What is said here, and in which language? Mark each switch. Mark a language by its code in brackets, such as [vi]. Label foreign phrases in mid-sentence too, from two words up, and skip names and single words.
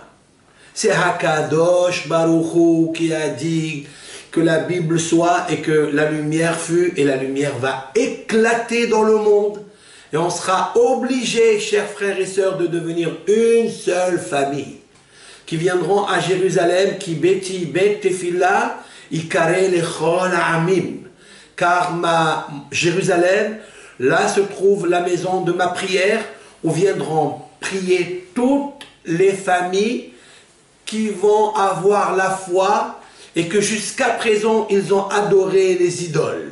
[fr] C'est [he] הקדוש ברוך הוא [fr] qui a dit que la Bible soit et que la lumière fut, et la lumière va éclater dans le monde. Et on sera obligé, chers frères et sœurs, de devenir une seule famille qui viendront à Jérusalem, [he] כי ביתי בית תפילה, יקרא לכל עמים. [fr] Car Jérusalem, là se trouve la maison de ma prière, où viendront prier toutes les familles qui vont avoir la foi et que jusqu'à présent ils ont adoré les idoles.